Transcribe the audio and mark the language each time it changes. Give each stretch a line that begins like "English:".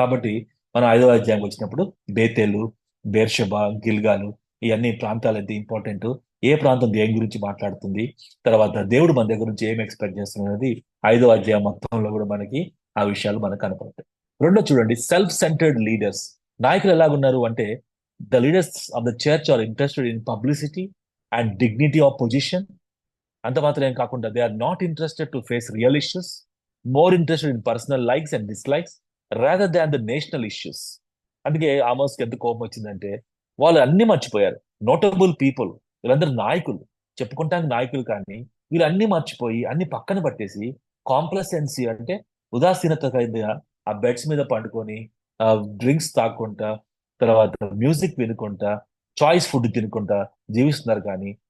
Telugu: కాబట్టి మనం 5వ అధ్యాయం వచ్చినప్పుడు బేతేలు, బేర్షెబా, గిల్గాలు ఇవన్నీ ప్రాంతాలు ఎంత ఇంపార్టెంట్, ఏ ప్రాంతం దేని గురించి మాట్లాడుతుంది, తర్వాత దేవుడు మన దగ్గర నుంచి ఏం ఎక్స్పెక్ట్ చేస్తున్నది 5వ అధ్యాయం మొత్తంలో కూడా మనకి ఆ విషయాలు మనకు కనపడతాయి.
English: రెండో చూడండి self centred leaders.
Telugu: నాయకులు ఎలాగున్నారు అంటే
English: the leaders of the church are interested in publicity and dignity of position.
Telugu: అంత మాత్రమే కాకుండా
English: they are not interested to face real issues, more interested in personal likes and dislikes rather than the national issues.
Telugu: అందుకే ఆమోస్కి ఎంత కోపం వచ్చిందంటే వాళ్ళు అన్ని మర్చిపోయారు. నోటబుల్ పీపుల్, వీళ్ళందరూ నాయకులు, చెప్పుకుంటానికి నాయకులు, కానీ వీళ్ళు అన్ని మర్చిపోయి అన్ని పక్కన పట్టేసి కాంప్లసెన్సీ అంటే ఉదాసీనత ఆ బెడ్స్ మీద పండుకొని డ్రింక్స్ తాక్కుంటా, తర్వాత మ్యూజిక్ వినుకుంటా, చాయిస్ ఫుడ్ తినుకుంటా జీవిస్తున్నారు. కానీ